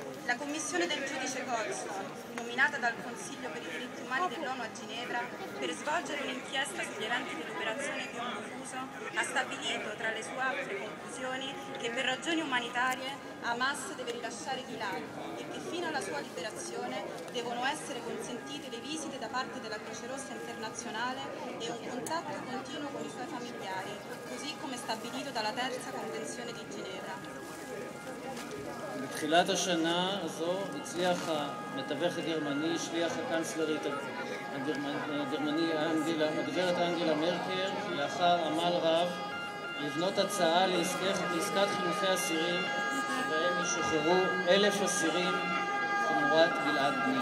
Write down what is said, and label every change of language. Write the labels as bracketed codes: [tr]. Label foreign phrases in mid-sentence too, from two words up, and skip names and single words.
[it] La commissione del giudice Goldstone, nominata dal Consiglio per i diritti umani dell'ONU a Ginevra per svolgere un'inchiesta sugli eventi dell'operazione Piombo Fuso, ha stabilito tra le sue altre conclusioni che per ragioni umanitarie Hamas deve rilasciare Gilad e che fino alla sua liberazione devono essere consentite le visite da parte della Croce Rossa Internazionale e un contatto continuo con i suoi familiari, così come stabilito dalla terza convenzione di Ginevra. [he] בתחילת השנה הזו הצליח המתווך הגרמני, שליח הקנצלרית הגרמני הגברת אנגלה מרקל, לאחר עמל רב לבנות הצעה לעסקת חילופי אסירים שבהם ישוחררו 1,000 אסירים תמורת גלעד בני.